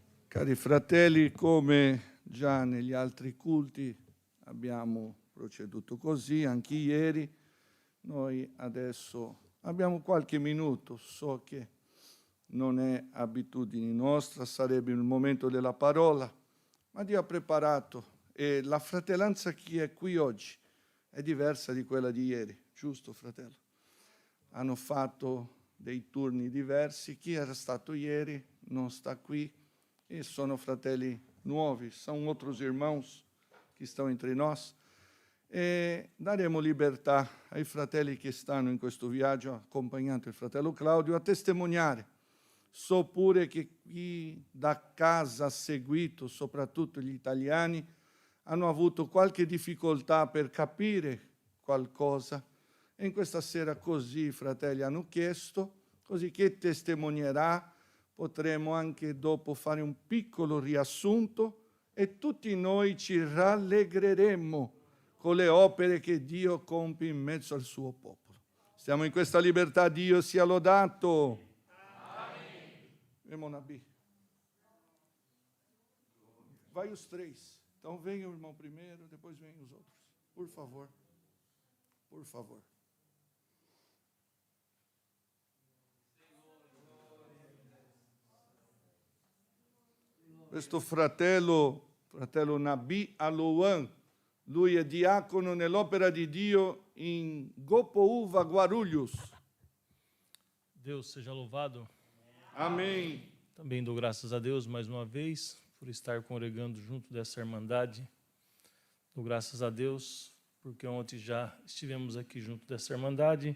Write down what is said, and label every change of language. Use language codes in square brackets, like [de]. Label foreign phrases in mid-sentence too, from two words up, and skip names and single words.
[it] Cari fratelli, come già negli altri culti abbiamo proceduto così, anche ieri, noi adesso abbiamo qualche minuto, so che non è abitudine nostra, sarebbe il momento della parola, ma Dio ha preparato e la fratellanza che è qui oggi è diversa di quella di ieri, giusto fratello? Hanno fatto dei turni diversi, chi era stato ieri non sta qui e sono fratelli nuovi, [pt] são outros irmãos que estão entre nós. [it] E daremo libertà ai fratelli che stanno in questo viaggio, accompagnando il fratello Claudio, a testimoniare. So pure che chi da casa ha seguito, soprattutto gli italiani, hanno avuto qualche difficoltà per capire qualcosa. E in questa sera così i fratelli hanno chiesto, così che testimonierà, potremo anche dopo fare un piccolo riassunto e tutti noi ci rallegreremo con le opere che Dio compie in mezzo al suo popolo. Stiamo in questa libertà, Dio sia lodato. [pt] Irmão Nabi. Vai os três. Então venha o irmão primeiro, depois venham os outros. Por favor. Por favor. [it] Questo fratello Nabi Alouan, lui è diacono nell'opera di Dio in Gopouva, Guarulhos. [pt] Deus seja louvado. Amém. Também dou graças a Deus mais uma vez por estar congregando junto dessa irmandade. Dou graças a Deus porque ontem já estivemos aqui junto dessa irmandade.